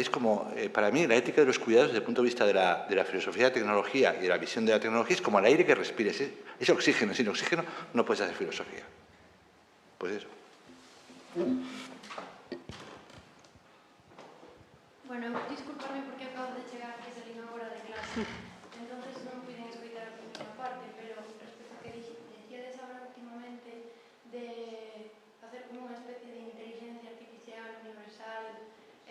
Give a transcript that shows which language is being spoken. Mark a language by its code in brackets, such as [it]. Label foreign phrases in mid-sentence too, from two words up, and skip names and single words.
[es] Es como, para mí, la ética de los cuidados desde el punto de vista de la filosofía de la tecnología y de la visión de la tecnología es como el aire que respires. Es oxígeno. Sin oxígeno no puedes hacer filosofía. Pues eso. Bueno, [gl] disculparme porque acabo de chegar que salí unha hora de clase, entonces non puiden escoitar a primeira parte, pero respecto a que decíades [es] ahora últimamente [gl] de facer como unha especie de inteligencia artificial universal